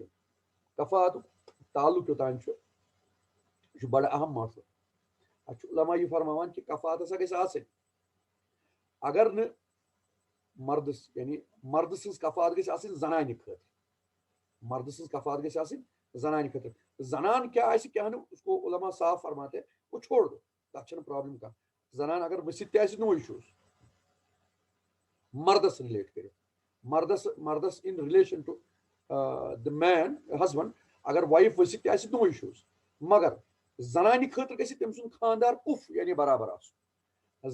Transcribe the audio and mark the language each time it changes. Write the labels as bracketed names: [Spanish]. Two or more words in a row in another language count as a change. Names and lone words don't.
[Kashmiri] کفاعتُک تعلق یوٚتام چھُ یہِ چھُ بڑٕ اہم مسلہٕ. اتھ چھُ علما یہِ فرماوان کہِ کفاعت ہسا گژھِ آسٕنۍ اگر نہٕ مردس یعنی مرد سٕنٛز کفاعت گژھِ آسٕنۍ زنانہِ خٲطرٕ مرد سٕنٛز کفاعت گژھِ آسٕنۍ زنانہِ خٲطرٕ. زنان کیٛاہ آسہِ کیٛاہ نہٕ [Urdu] اس کو علما صاف فرماتے وہ چھوڑ دو [Kashmiri] تتھ چھنہٕ پرابلم کانٛہہ. زنان اگر ؤسِتھ تہِ آسہِ [English] no issues [Kashmiri] مردس رِلیٹ کٔرِتھ مردس [English] in relation to the man husband [Kashmiri] اگر وایف ؤسِتھ تہِ آسہِ [English] no issues [Kashmiri] مگر زنانہِ خٲطرٕ گژھِ تٔمۍ سُنٛد خانٛدار کُف یعنی برابر آسُن.